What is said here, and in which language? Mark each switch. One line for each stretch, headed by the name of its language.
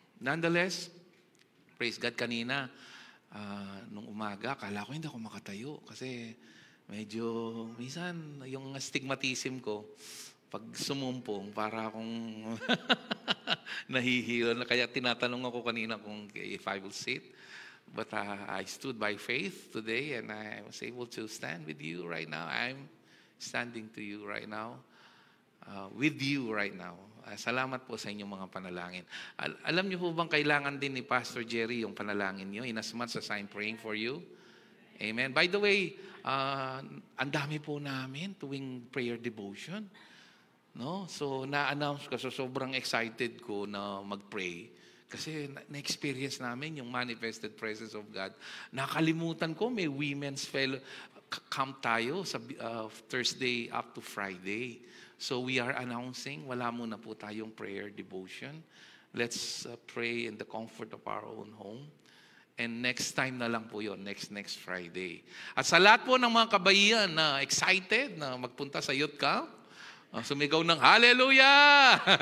English: Nonetheless, praise God,
Filipino: kanina, nung umaga, akala ko hindi ako makatayo kasi medyo, minsan, yung stigmatism ko, pag sumumpong, para akong nahihilo. Kaya tinatanong ako kanina kung
English: if I will sit. But I stood by faith today and I was able to stand with you right now. I'm standing to you right now. With you right now.
Filipino: Salamat po sa inyong mga panalangin. Alam niyo po bang kailangan din ni Pastor Jerry yung panalangin niyo
English: in as much as I'm praying for you?
Filipino: Amen.
English: By the way,
Filipino: ang dami po namin tuwing prayer devotion. No? So, na-announce ko. So, sobrang excited ko na mag-pray. Kasi na-experience namin yung
English: manifested presence of God.
Filipino: Nakalimutan ko, may women's camp tayo sa Thursday up to Friday.
English: So we are announcing,
Filipino: wala muna po tayong
English: prayer devotion. Let's pray in the comfort of our own home. And next time
Filipino: na lang po yun,
English: next Friday.
Filipino: At sa lahat po ng mga kabaihan na excited na magpunta sa youth camp, sumigaw ng hallelujah!